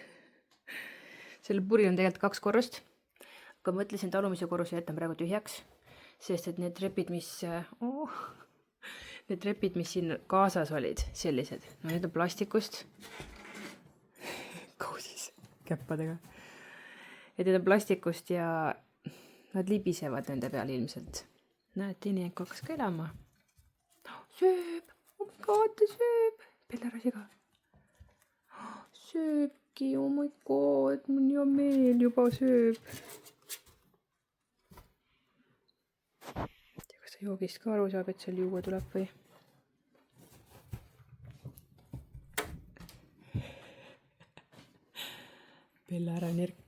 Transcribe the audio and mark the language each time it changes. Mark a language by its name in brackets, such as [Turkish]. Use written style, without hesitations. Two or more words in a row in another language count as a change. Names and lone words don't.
[Estonian] Selle puril on tegelikult 2 korrust. Aga mõtlesin, et alumise korruse jätan praegu tühjaks, sest et need trepid, mis siin kaasas olid, sellised. No need on plastikust. Kausis käppadega. Et need on plastikust ja nad libisevad nende peal ilmselt. Näed, teine jänku hakkas ka elama. Sööb! [English] Oh my god, [Estonian] ta sööb! Bella ära siga. Sööbki, [English] oh my god, [Estonian] mul hea meel juba sööb. Kas ta joogist ka aru saab, et seal juua tuleb või? Bella ära nirk.